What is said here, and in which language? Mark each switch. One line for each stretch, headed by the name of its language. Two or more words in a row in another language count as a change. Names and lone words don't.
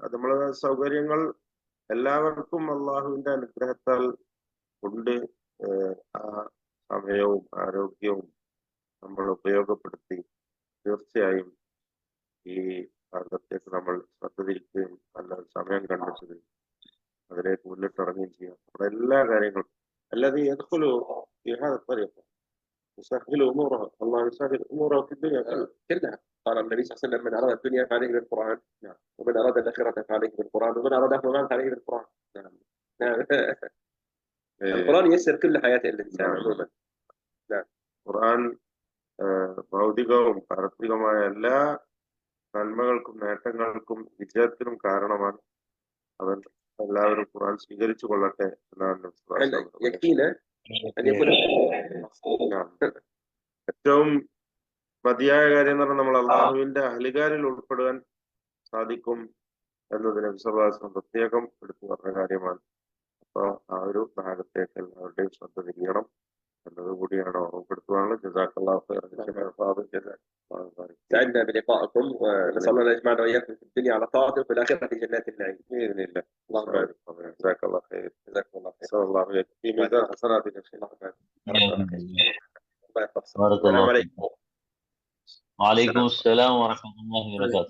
Malayalam: അത് നമ്മളെ സൗകര്യങ്ങൾ എല്ലാവർക്കും അള്ളാഹുവിന്റെ അനുഗ്രഹത്താൽ കൊണ്ട് ആ സമയവും ആരോഗ്യവും നമ്മൾ ഉപയോഗപ്പെടുത്തി തീർച്ചയായും ഈ ഭാഗത്തേക്ക് നമ്മൾ ശ്രദ്ധ തിരിക്കുകയും നല്ല സമയം കണ്ടെത്തുകയും അതിലേക്ക് മുന്നിട്ടിറങ്ങുകയും ചെയ്യാം. നമ്മുടെ എല്ലാ കാര്യങ്ങളും
Arabic: الذي يدخل في هذا الطريق يسهل اموره، الله يسهل اموره في الدنيا كلها. قال النبي صلى الله عليه وسلم: من أراد الدنيا فعليه بالقرآن، ومن أراد الآخرة فعليه بالقرآن، ومن أراد أهل المال فعليه بالقرآن. القرآن ييسر كل حياة الإنسان عموما.
Malayalam: ഖുർആൻ ഭൗതികവും പാരത്രികമായ എല്ലാ നന്മകൾക്കും നേട്ടങ്ങൾക്കും വിജയത്തിനും കാരണമാണ്. അവൻ എല്ലാവരും ഖുർആൻ സ്വീകരിച്ചു കൊള്ളട്ടെ എന്നാണ് ഏറ്റവും മതിയായ കാര്യം എന്ന് പറഞ്ഞാൽ നമ്മൾ അള്ളാഹുവിന്റെ അഹ്ലുകാരിൽ ഉൾപ്പെടുവാൻ സാധിക്കും എന്നതിനെ വിശ്വാസം പ്രത്യേകം എടുത്തു പറഞ്ഞ കാര്യമാണ്. അപ്പൊ ആ ഒരു ഭാഗത്തേക്ക് എല്ലാവരുടെയും ശ്രദ്ധ തിരിയണം എന്നത് കൂടിയാണ് ഓർമ്മപ്പെടുത്തുവാനുള്ളത്.
Arabic: جزاك الله خيرا. سعدنا بلقائكم ونسأل الله أن يجمعنا وإياكم في الدنيا على طاعته وفي الآخرة في جنات الله بإذن الله. اللهم بارك. جزاك الله خير. جزاكم الله خير. صلى الله عليه في ميزان حسناتك ان شاء الله. بارك السلام الله عليكم. وعليكم السلام ورحمة الله وبركاته.